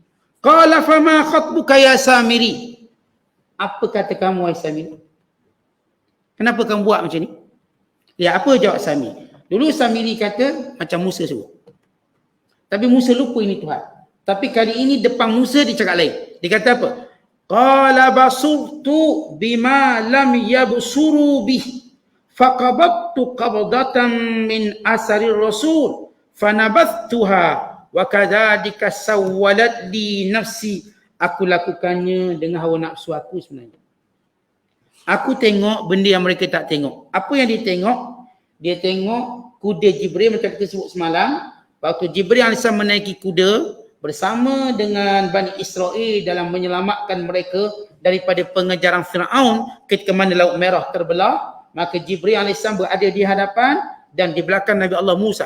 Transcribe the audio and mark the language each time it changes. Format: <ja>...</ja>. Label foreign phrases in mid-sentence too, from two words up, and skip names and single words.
<ar>قال فما خطبك يا سامري?</ar> <ms>Apa kata kamu wahai Samiri? Kenapa kamu buat macam ni? Ya, apa jawab Samiri? Dulu Samiri kata macam Musa suruh. Tapi Musa lupa ini Tuhan. Tapi kali ini depan Musa dia cakap lain. Dia kata apa?</ms> <ar>قال بصرت بما لم يبصروا به. فقبضت قبضة من أثر الرسول. فنبذتها. وكذلك سولت لي نفسي.</ar> <ms>Aku lakukannya dengan hawa nafsu aku sebenarnya. Aku tengok benda yang mereka tak tengok. Apa yang dia tengok? Dia tengok kuda Jibril macam kita sebut semalam. Waktu Jibril AS menaiki kuda bersama dengan Bani Israel dalam menyelamatkan mereka daripada pengejaran Fir'aun ketika mana Laut Merah terbelah, maka Jibril AS berada di hadapan dan di belakang Nabi Allah Musa.</ms>